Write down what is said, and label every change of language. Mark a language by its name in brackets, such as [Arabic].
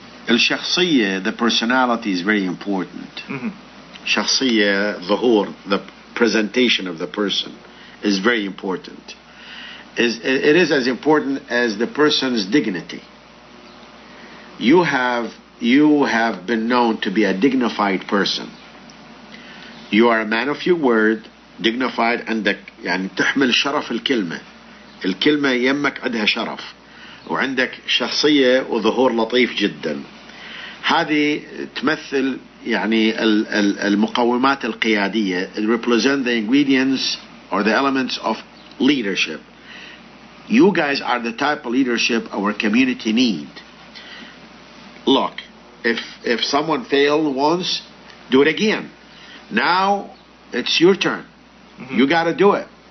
[English] الشخصية, the personality is very important. [Arabic] شخصية, ظهور, [English] the presentation of the person is very important. It is as important as the person's dignity. You have been known to be a dignified person. You are a man of your word, dignified, [Arabic] عندك يعني تحمل شرف الكلمة يمك عندها شرف، وعندك شخصية وظهور لطيف جدا. هذه تمثل يعني المقومات القيادية. [English] It represent the ingredients or the elements of leadership. You guys are the type of leadership our community need. Look, if someone failed once, do it again. Now it's your turn. You got to do it.